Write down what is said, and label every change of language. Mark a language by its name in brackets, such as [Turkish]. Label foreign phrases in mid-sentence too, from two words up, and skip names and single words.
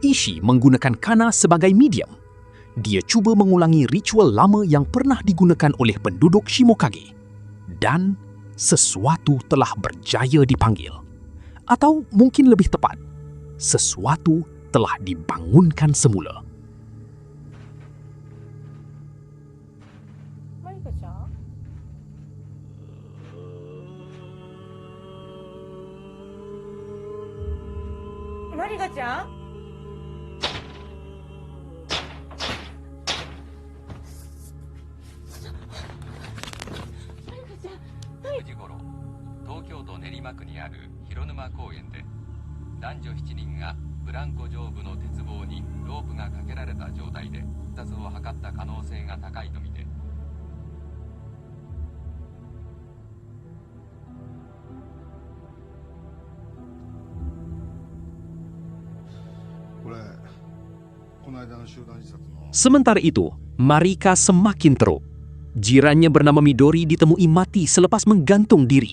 [Malay] Ishii menggunakan kana sebagai medium. Dia cuba mengulangi ritual lama yang pernah digunakan oleh penduduk Shimokage. Dan sesuatu telah berjaya dipanggil. Atau mungkin lebih tepat, sesuatu telah dibangunkan semula. Marika-chan? [Japanese] 9時頃、東京都練馬区にある広沼公園で男女7人がブランコ上部の鉄棒にロープがかけられた状態で自殺を図った可能性が高いとみて、 [Malay] Sementara itu, Marika semakin teruk. Jirannya bernama Midori ditemui mati selepas menggantung diri.